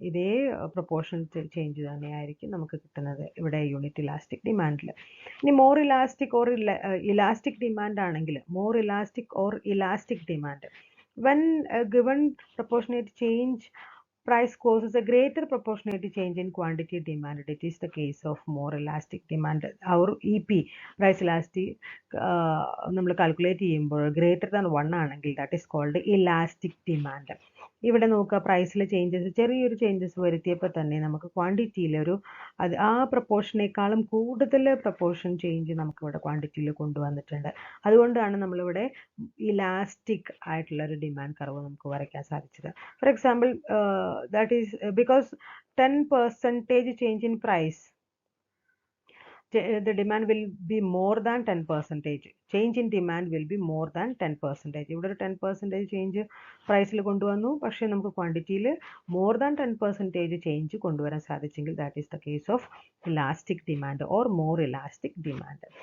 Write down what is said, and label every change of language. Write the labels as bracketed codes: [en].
[ml] ഇതേ proportion change തന്നെയായിരിക്കും നമുക്ക് കിട്ടുന്നത് ഇവിടെ യൂണിറ്റ് ഇലാസ്റ്റിക് ഡിമാൻഡിൽ. ഇനി [en] more elastic or elastic demand [ml] ആണെങ്കിൽ, [en] More elastic or elastic demand, when a given proportionate change price causes a greater proportionate change in quantity demand. It is the case of more elastic demand. Our EP price elastic [ml] നമ്മൾ calculate ചെയ്യുമ്പോൾ [en] greater than 1 [ml] ആണെങ്കിൽ [en] That is called elastic demand. [ml] ഇവിടെ നോക്കുക, പ്രൈസിലെ changes ചെറിയൊരു changes വരുത്തിയപ്പോൾ തന്നെ നമുക്ക് ക്വാണ്ടിറ്റിയിൽ ആ പ്രപ്പോർഷനേക്കാളും കൂടുതൽ പ്രപ്പോർഷൻ ചേഞ്ച് നമുക്കിവിടെ ക്വാണ്ടിറ്റിയിൽ കൊണ്ടുവന്നിട്ടുണ്ട്. അതുകൊണ്ടാണ് നമ്മളിവിടെ ഇലാസ്റ്റിക് ആയിട്ടുള്ളൊരു ഡിമാൻഡ് കർവ് നമുക്ക് വരയ്ക്കാൻ സാധിച്ചത്. [en] For example, that is because 10% change in price, the demand will be more than 10%. Change in demand will be more than 10%. [ml] ഇവിടെ ഒരു 10% ചേഞ്ച് പ്രൈസിൽ കൊണ്ടുവന്നു, പക്ഷേ നമുക്ക് ക്വാണ്ടിറ്റിയിൽ more than 10% ചേഞ്ച് കൊണ്ടുവരാൻ സാധിച്ചെങ്കിൽ [en] that is the case of elastic demand or more elastic demand.